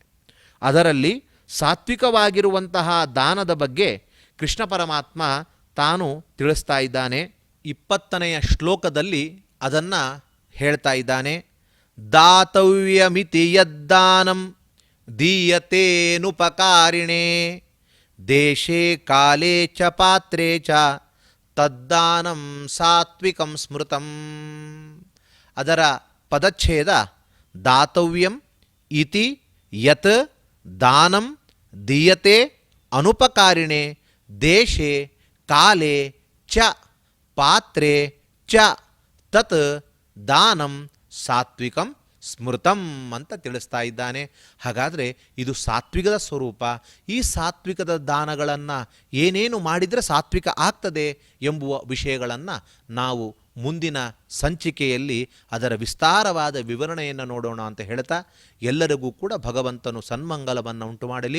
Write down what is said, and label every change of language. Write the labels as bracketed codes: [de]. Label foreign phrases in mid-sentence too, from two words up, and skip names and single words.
[kn] ಅದರಲ್ಲಿ ಸಾತ್ವಿಕವಾಗಿರುವಂತಹ ದಾನದ ಬಗ್ಗೆ ಕೃಷ್ಣ ಪರಮಾತ್ಮ ತಾನು ತಿಳಿಸ್ತಾ ಇದ್ದಾನೆ. 20ನೇ ಶ್ಲೋಕದಲ್ಲಿ ಅದನ್ನು ಹೇಳ್ತಾ ಇದ್ದಾನೆ. [sa] ದಾತವ್ಯಮಿತಿ ಯದ್ದಾನಂ ದೀಯತೇನುಪಕಾರಿಣೇ ದೇಶೇ ಕಾಲೇ ಚ ಪಾತ್ರೇ ಚ ತದ್ದಾನಂ ಸಾತ್ವಿಕಂ ಸ್ಮೃತಂ. [kn] ಅದರ ಪದಚ್ಛೇದ [sa] ದಾತವ್ಯಂ ಇತಿ ಯತ್ ದಾನಂ ದೀಯತೆ ಅನುಪಕಾರಿಣೆ ದೇಶೇ ಕಾಲೇ ಚ ಪಾತ್ರೇ ಚ ತತ್ ದಾನಂ ಸಾತ್ವಿಕಂ ಸ್ಮೃತಂ [kn] ಅಂತ ತಿಳಿಸ್ತಾ ಇದ್ದಾನೆ. ಹಾಗಾದರೆ ಇದು ಸಾತ್ವಿಕದ ಸ್ವರೂಪ. ಈ ಸಾತ್ವಿಕದ ದಾನಗಳನ್ನು ಏನೇನು ಮಾಡಿದರೆ ಸಾತ್ವಿಕ ಆಗ್ತದೆ ಎಂಬುವ ವಿಷಯಗಳನ್ನು ನಾವು ಮುಂದಿನ ಸಂಚಿಕೆಯಲ್ಲಿ ಅದರ ವಿಸ್ತಾರವಾದ ವಿವರಣೆಯನ್ನು ನೋಡೋಣ ಅಂತ ಹೇಳ್ತಾ, ಎಲ್ಲರಿಗೂ ಕೂಡ ಭಗವಂತನು ಸನ್ಮಂಗಲವನ್ನು ಉಂಟು ಮಾಡಲಿ.